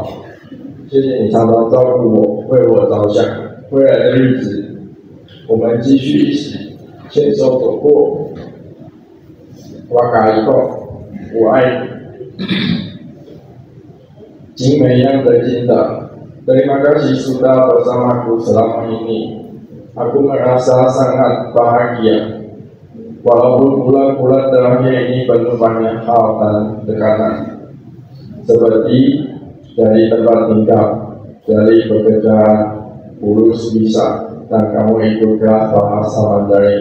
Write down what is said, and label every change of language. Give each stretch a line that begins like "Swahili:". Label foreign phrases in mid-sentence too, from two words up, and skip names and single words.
Chinese: 谢谢你常常照顾我，为我着想。未来的日子，我们继续一起牵手走过。我跟你讲，我爱你。景美样的金长
Indonesian: ，terima kasih sudah bersamaku selama ini. Aku merasa sangat bahagia, walaupun bulan-bulan terakhir ini penuh banyak hal dan tekanan, seperti dari tempat tinggal, dari pekerjaan, urus visa, dan kamu ikut kelas bahasa Mandarin.